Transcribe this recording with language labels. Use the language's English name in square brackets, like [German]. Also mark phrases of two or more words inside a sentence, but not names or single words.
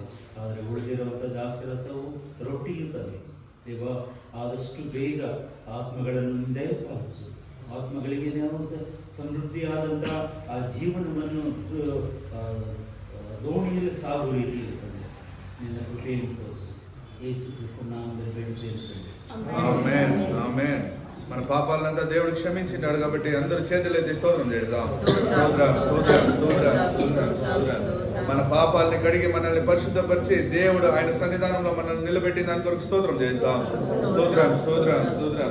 [Kannada] ಆದರೆ ಉಳಿದಿರುವಂಥ ದ್ರಾಕ್ಷರಸವು ರೊಟ್ಟಿಯು ತಂದೆ ದೇವ ಆದಷ್ಟು ಬೇಗ ಆತ್ಮಗಳನ್ನು ದಯಪಾಲಿಸು. ಆತ್ಮಗಳಿಗೆ ನಾವು ಸಮೃದ್ಧಿಯಾದಂಥ ಆ ಜೀವನವನ್ನು ದೋಣಿಯಲ್ಲಿ ಸಾಗುವ ರೀತಿ ಇರುತ್ತದೆ. ನಿನ್ನ ಕೃಪೆಯನ್ನು ತೋರಿಸು. ಯೇಸು ಕ್ರಿಸ್ತನ ನಾಮದಲ್ಲಿ ಬೇಡುತ್ತೇನೆ ತಂದೆ. [Telugu] ఆమేన్. ఆమేన్. మన పాపాలంతా దేవుడు క్షమించినాడు కాబట్టి అందరూ చేతులెత్తి స్తోత్రం చేద్దాం. స్తోత్రం స్తోత్రం స్తోత్రం స్తోత్రం స్తోత్రం. మన పాపాలని కడిగి మనల్ని పరిశుద్ధపరిచి దేవుడు ఆయన సన్నిధానంలో మనల్ని నిలబెట్టి దాని కొరకు స్తోత్రం చేద్దాం. స్తోత్రం స్తోత్రం స్తోత్రం.